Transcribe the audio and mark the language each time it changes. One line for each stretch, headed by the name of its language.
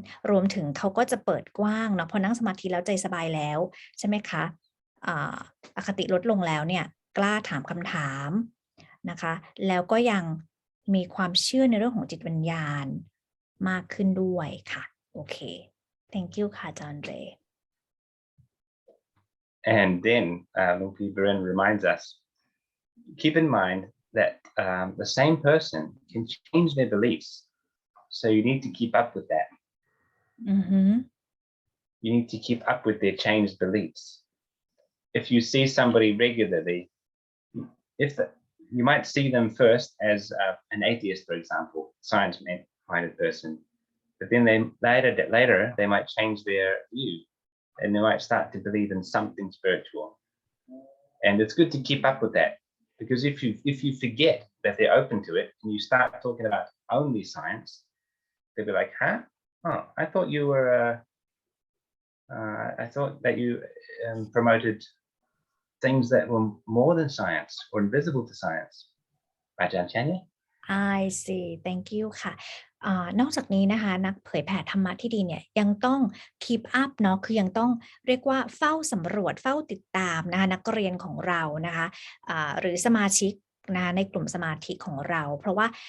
Thai: รวมถึงเขาก็จะเปิดกว้างเนาะพอนั่งสมาธิแล้วใจสบายแล้วใช่ไหมคะอคติลดลงแล้วเนี่ยกล้าถามคำถามนะคะแล้วก็ยังมีความเชื่อในเรื่องของจิตวิญญาณมากขึ้นด้วยค่ะโอเค thank you ค่ะอาจารย์เร
English: And then Luang Pi Beren reminds us, keep in mind that the same person can change their beliefs. So you need to keep up with that. You need to keep up with their changed beliefs. If you see somebody regularly, you might see them first as an atheist, for example, science-minded person. But then later they might change their view and they might start to believe in something spiritual. And it's good to keep up with that, because if you forget that they're open to it and you start talking about only science, they'll be like, huh? Oh, I thought you were I thought that you promoted things that were more than science or invisible to science. Aj.Andre? I see.
Thai: Thank you ค่ะนอกจากนี้นะคะนักเผยแผ่ธรรมะที่ดีเนี่ยยังต้อง keep up เนาะคือยังต้องเรียกว่าเฝ้าสำรวจเฝ้าติดตามนะคะนักเรียนของเรานะคะหรือสมาชิกนะในกลุ่มสมาธิของเราเพราะว่า